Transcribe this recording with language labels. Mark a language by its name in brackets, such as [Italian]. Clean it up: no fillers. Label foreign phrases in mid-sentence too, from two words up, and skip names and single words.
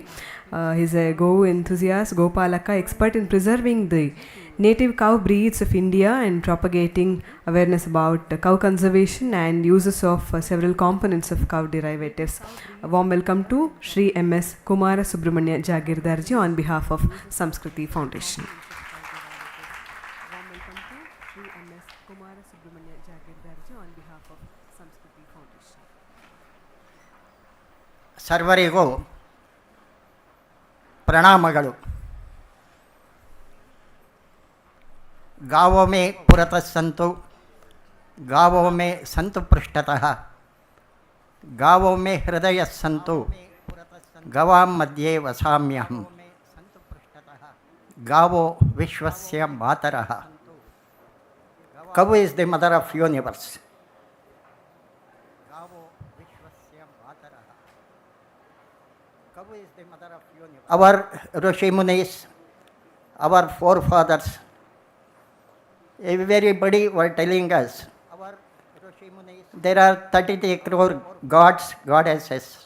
[English] He's a Go enthusiast, Gopalaka, expert in preserving the native cow breeds of India and propagating awareness about cow conservation and uses of several components of cow derivatives. A warm welcome to Sri M.S. Kumara Subramanya Jagirdarji on behalf of Samskriti Foundation. [Kannada] ಸರ್ವರಿಗೂ ಪ್ರಣಾಮಗಳು. [Sanskrit] गावों में पुरतः संतु, गावों में संतु पृष्ठतः, गावों में हृदय संतु, गवां मध्ये वसाम्यहम्, गावो विश्वस्य मातरः. [English] Cow is the mother of universe. Our Rishi Munis, our forefathers, everybody were telling us there are 33 crore gods, goddesses.